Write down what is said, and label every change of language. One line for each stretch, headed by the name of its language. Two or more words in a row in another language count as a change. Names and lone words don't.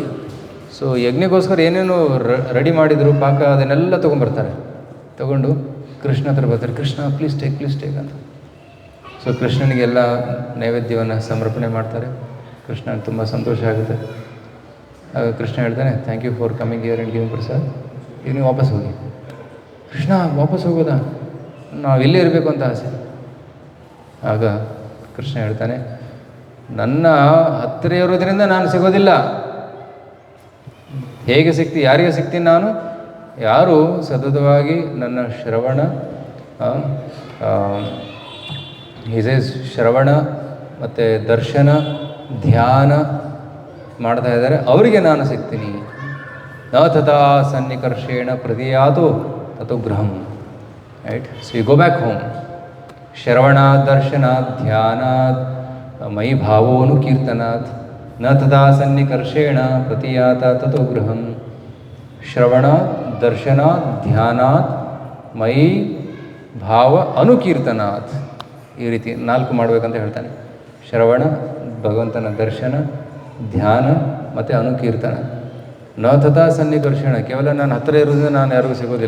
Kannada: ಸೊ ಯಜ್ಞಕ್ಕೋಸ್ಕರ ಏನೇನು ರೆಡಿ ಮಾಡಿದರು ಪಾಕ, ಅದನ್ನೆಲ್ಲ ತೊಗೊಂಬರ್ತಾರೆ. ತೊಗೊಂಡು ಕೃಷ್ಣ ಹತ್ರ ಬರ್ತಾರೆ. ಕೃಷ್ಣ
English: please take
Kannada: ಅಂತ. ಸೊ ಕೃಷ್ಣನಿಗೆಲ್ಲ ನೈವೇದ್ಯವನ್ನು ಸಮರ್ಪಣೆ ಮಾಡ್ತಾರೆ. ಕೃಷ್ಣ ತುಂಬ ಸಂತೋಷ ಆಗುತ್ತೆ. ಕೃಷ್ಣ ಹೇಳ್ತಾನೆ,
English: thank you for coming here and giving prasad.
Kannada: ಈಗ ನೀವು ವಾಪಸ್ ಹೋಗಿ. ಕೃಷ್ಣ ವಾಪಸ್ ಹೋಗೋದಾ, ನಾವು ಇಲ್ಲೇ ಇರಬೇಕು ಅಂತ ಆಸೆ. ಆಗ ಕೃಷ್ಣ ಹೇಳ್ತಾನೆ, ನನ್ನ ಹತ್ತಿರ ಇರೋದ್ರಿಂದ ನಾನು ಸಿಗೋದಿಲ್ಲ. ಹೇಗೆ ಸಿಗ್ತೀನಿ, ಯಾರಿಗೆ ಸಿಗ್ತೀನಿ ನಾನು? ಯಾರು ಸತತವಾಗಿ ನನ್ನ ಶ್ರವಣ ಮತ್ತು ದರ್ಶನ ಧ್ಯಾನ ಮಾಡ್ತಾ ಇದ್ದಾರೆ, ಅವರಿಗೆ ನಾನು ಸಿಗ್ತೀನಿ.
Sanskrit: ನ ತಥಾ ಸನ್ನಿಕರ್ಷೇಣ ಪ್ರತಿಯಾತು ತಥೋ ಗೃಹಂ.
English: right. so you go back home.
Sanskrit: ಶ್ರವಣಾತ್ ದರ್ಶನಾತ್ ಧ್ಯಾನಾತ್ ಮಯಿ ಭಾವೋನುಕೀರ್ತನಾತ್ ನ ತಥಾ ಸನ್ನಿಕರ್ಷೇಣ ಪ್ರತಿಯಾತ ತಥೋ ಗೃಹಂ. ಶ್ರವಣಾತ್ ದರ್ಶನಾತ್ ಧ್ಯಾನಾತ್ ಮಯಿ ಭಾವ ಅನುಕೀರ್ತನಾತ್.
Kannada: ಈ ರೀತಿ 4 ಮಾಡಬೇಕಂತ ಹೇಳ್ತಾನೆ. ಶ್ರವಣ, ಭಗವಂತನ ದರ್ಶನ, ಧ್ಯಾನ ಮತ್ತು ಅನುಕೀರ್ತನ.
Sanskrit: ನ ತಥಾ ಸನ್ನಿಕರ್ಷಣ,
Kannada: ಕೇವಲ ನಾನು ಹತ್ತಿರ ಇರೋದ್ರಿಂದ ನಾನು ಯಾರಿಗೂ ಸಿಗೋದಿಲ್ಲ.